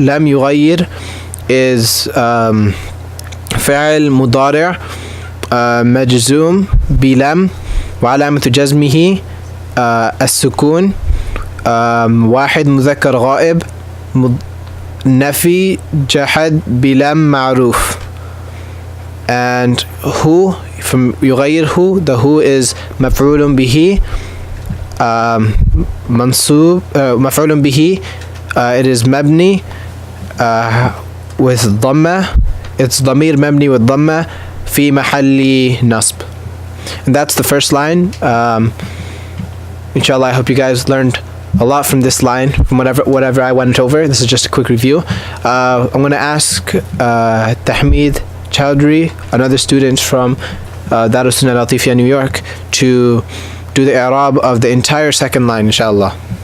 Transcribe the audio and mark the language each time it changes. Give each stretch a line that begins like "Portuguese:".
Arabic: لم يغير is فعل مضارع مجزوم بلم وعلامة جزمه السكون. واحد مذكر غائب نفي جحد بلم معروف.
English: And who, from يغيره, the who is مفعول به منصوب مفعول به. It is مبني with ضمة.
Arabic: It's ضمير مبني with ضمة في محل نصب.
English: And that's the first line. Inshallah, I hope you guys learned a lot from this line, from whatever I went over. This is just a quick review. I'm going to ask Tahmid Chowdhury, another student from Darus Sunnah Latifia, New York, to do the i'rab of the entire second line, inshallah.